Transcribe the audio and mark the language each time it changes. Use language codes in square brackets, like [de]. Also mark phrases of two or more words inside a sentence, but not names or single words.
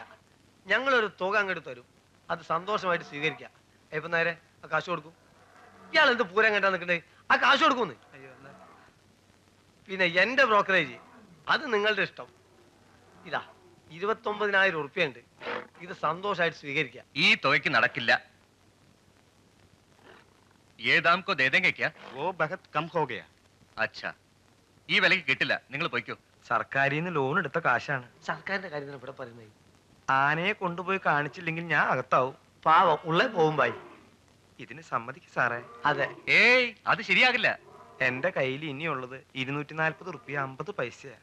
[ml] ഞങ്ങളൊരു തുക അങ്ങോട്ട് തരും, അത് സന്തോഷമായിട്ട് സ്വീകരിക്കാം. ഇപ്പൊ നേരെ ആ കാശ് കൊടുക്കും. ഇയാൾ എന്ത് പൂരം കണ്ടാ നിൽക്കണ്ടേ? ആ കാശ് കൊടുക്കൂന്ന്. പിന്നെ എന്റെ ബ്രോക്കറേജ് അത് നിങ്ങളുടെ ഇഷ്ടം. ഇതാ 29,000 ഉറുപ്പ്യുണ്ട്, ഇത് സന്തോഷമായിട്ട് സ്വീകരിക്കാം. ഈ തുകയ്ക്ക് നടക്കില്ല. [hi] ये दाम को दे देंगे क्या? वो बहुत कम हो गया. अच्छा, [ml] ഈ വിലക്ക് കിട്ടില്ല, നിങ്ങൾ പോയിക്കോ. സർക്കാരിൽ നിന്ന് ലോൺ എടുത്ത കാശാണ്. സർക്കാരിന്റെ കാര്യം ഇവിടെ പറയുന്നത്. ആനയെ കൊണ്ടുപോയി കാണിച്ചില്ലെങ്കിൽ ഞാൻ അകത്താവും. പാവം ഉള്ളേ പോകും ബായി. ഇതിന് സമ്മതിക്കും സാറേ. അതെ. ഏയ്, അത് ശരിയാകില്ല. എന്റെ കയ്യിൽ ഇനിയുള്ളത് 240 ഉറുപ്പിക 50 പൈസയാ.